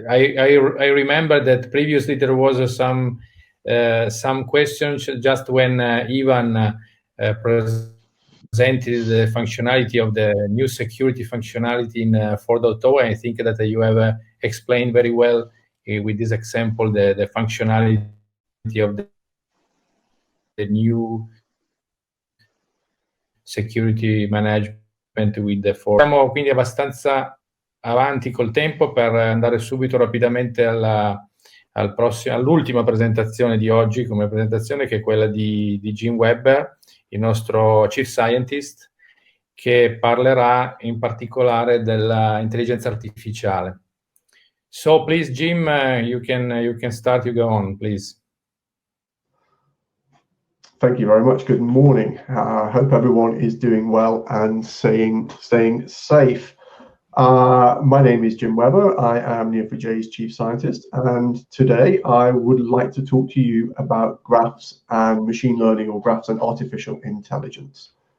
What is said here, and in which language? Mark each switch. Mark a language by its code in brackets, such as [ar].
[en] I remember that previously there was some questions just when Ivan presented the functionality of the new security functionality in 4.0. I think that you have explained very well with this example the functionality of the new security management with the 4. [it] Siamo quindi abbastanza avanti col tempo per andare subito rapidamente all'ultima presentazione di oggi, come presentazione, che è quella di Jim Webber, il nostro Chief Scientist, che parlerà in particolare dell'intelligenza artificiale. [en] So please, Jim, you can start. You go on, please. Thank you very much. Good morning. I hope everyone is doing well and staying safe. My name is Jim Webber. I am Neo4j's Chief Scientist, and today I would like to talk to you about graphs and machine learning, or graphs and artificial intelligence.